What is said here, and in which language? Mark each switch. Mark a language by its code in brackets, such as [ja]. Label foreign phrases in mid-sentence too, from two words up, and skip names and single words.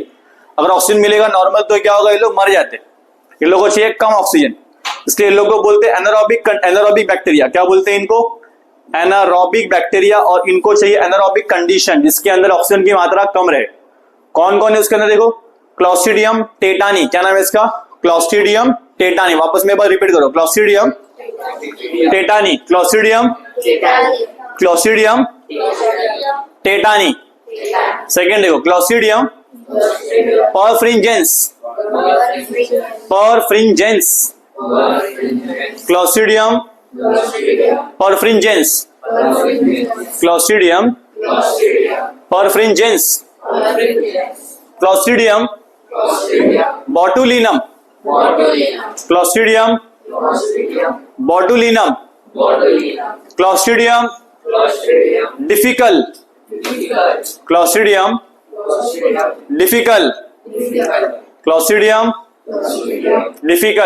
[hi] अगर ऑक्सीजन मिलेगा नॉर्मल तो क्या होगा, ये लोग मर जाते। इन लोगों को चाहिए कम ऑक्सीजन, इसलिए इन लोगों को बोलते हैं [en] anaerobic bacteria. [hi] क्या बोलते हैं इनको, [en] anaerobic bacteria. [hi] और इनको चाहिए [en] anaerobic condition, [hi] जिसके अंदर ऑक्सीजन की मात्रा कम रहे। कौन कौन है उसके अंदर, देखो क्लॉस्ट्रीडियम टेटानी। क्या नाम है इसका, क्लॉस्ट्रीडियम टेटानी। वापस में एक बार रिपीट करो, क्लॉस्ट्रीडियम टेटानी, क्लॉस्ट्रीडियम टेटानी। सेकेंड देखो, क्लॉस्ट्रीडियम परफ्रिंजेंस, क्लॉस्ट्रिडियम परफ्रिंजेंस, क्लॉस्ट्रिडियम परफ्रिंजेंस, क्लॉस्ट्रिडियम बोटुलिनम, क्लॉस्ट्रिडियम बोटुलिनम, क्लॉस्ट्रिडियम डिफिकल, क्लॉस्ट्रिडियम डिफिकल, क्लॉस्ट्रिडियम डिफिकल।